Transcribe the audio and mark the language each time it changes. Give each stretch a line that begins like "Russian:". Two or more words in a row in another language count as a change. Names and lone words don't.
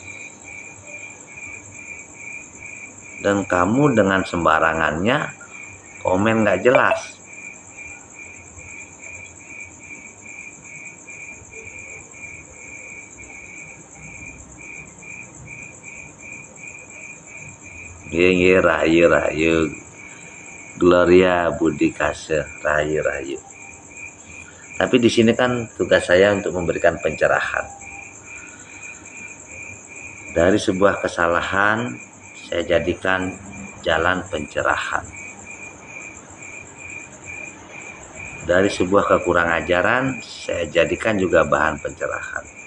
Indonesian: Dan kamu dengan sembarangannya komen gak jelas. Iya, rahayu. Gloria Budi Kase, rahayu. Tapi di sini kan tugas saya untuk memberikan pencerahan. Dari sebuah kesalahan saya jadikan jalan pencerahan. Dari sebuah kekurangan ajaran saya jadikan juga bahan pencerahan.